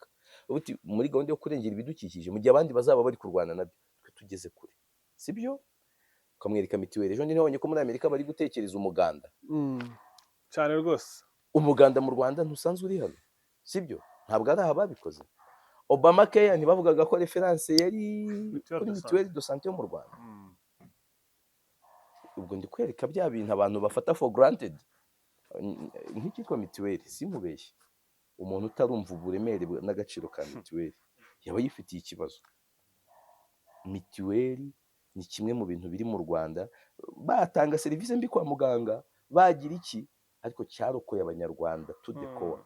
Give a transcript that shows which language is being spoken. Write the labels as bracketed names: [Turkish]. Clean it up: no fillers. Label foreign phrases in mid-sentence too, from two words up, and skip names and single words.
[Kinyarwanda] Ubuti muri gahunda yo kurengera ibidukikije, mu gihe abandi bazaba bari kurwana nabyo, twe tugeze kure. Sibyo? Ukamwereka mitiweli. Ejo nabonye ko muri Amerika bari gutekereza umuganda. Cyane rwose. Umuganda mu Rwanda ntusanzwe uri hano. Sibyo? Ntabwo ari aha babikoze. Obama Care ntibavugaga ko reference yari kuri [French] mituweli de santé [Kinyarwanda] yo mu Rwanda. Ubwo ndi kwereka bya bintu abantu bafata [English] for granted. [Kinyarwanda] Nk'ikitwa mituweli, simubeshye. Umuntu utarumva uburemere n'agaciro ka mituweli yaba yifitiye ikibazo. Mituweli ni kimwe mu bintu biri mu Rwanda, batanga serivisi mbi kwa muganga, bagira iki, ariko cyarokoye abanyarwanda tudekora.